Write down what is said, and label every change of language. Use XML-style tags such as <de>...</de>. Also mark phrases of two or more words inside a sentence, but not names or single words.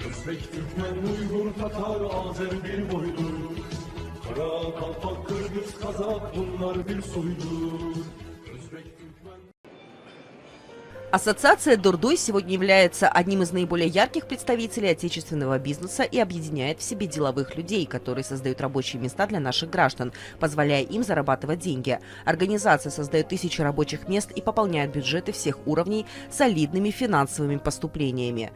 <tr>Özbek, Türkmen, Uygur, Tatar, Azer bir boydur. Kara, Kalpak, Kırgız, Kazak bunlar bir soydur. Özbek, Türkmen...</tr> <ru>Ассоциация «Дурдой» сегодня является одним из наиболее ярких представителей отечественного бизнеса и объединяет в себе деловых людей, которые создают рабочие места для наших граждан, позволяя им зарабатывать деньги. Организация создает тысячи рабочих мест и пополняет бюджеты всех уровней солидными финансовыми поступлениями.</ru>